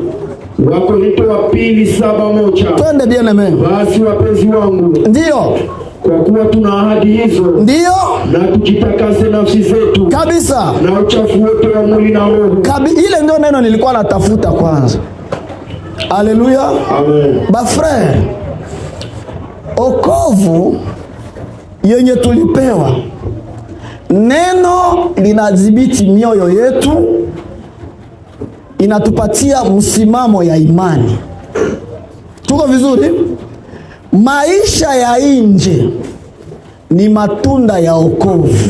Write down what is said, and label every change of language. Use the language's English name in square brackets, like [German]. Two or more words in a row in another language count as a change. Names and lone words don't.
[Swahili] Wakorintho wa pili 7:1. Twende bien amen. Basi wapenzi wangu, ndio, kwa kuwa tuna ahadi hizo, ndio, na tujitakase nafsi zetu, kabisa, na uchafu wote wa mwili na roho. Ile ndio neno nilikuwa natafuta kwanza. Haleluya. Amen. Ba frère, okovu yenye tulipewa, neno linadhibiti mioyo yetu, inatupatia msimamo ya imani. Tuko vizuri? Maisha ya nje ni matunda ya okovu.